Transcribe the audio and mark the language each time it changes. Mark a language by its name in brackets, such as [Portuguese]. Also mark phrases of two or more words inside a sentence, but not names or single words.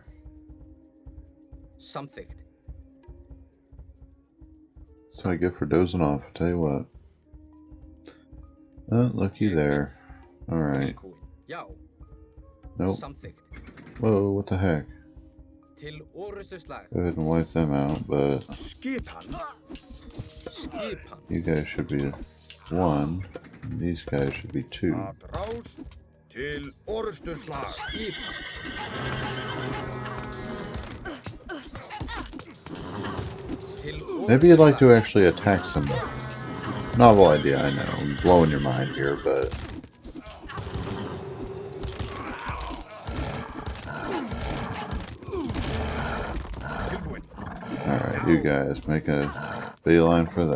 [Icelandic] Samþykkt. [English] That's what I get for dozing off. I tell you what. Oh, looky there. Alright. [Icelandic] Tilbúin. Já. [English] Nope. [Icelandic] Samþykkt. [English] Whoa, what the heck? [Icelandic] Til orustuslag. [English] Go ahead and wipe them out, but [Icelandic] Skipan. Skipan. [English] you guys should be 1. And these guys should be 2. [Icelandic] Rás til orustuslag. Skipan. Til [English] Maybe you'd like to actually attack somebody. Novel idea, I know. I'm blowing your mind here, but alright, you guys make a beeline for them.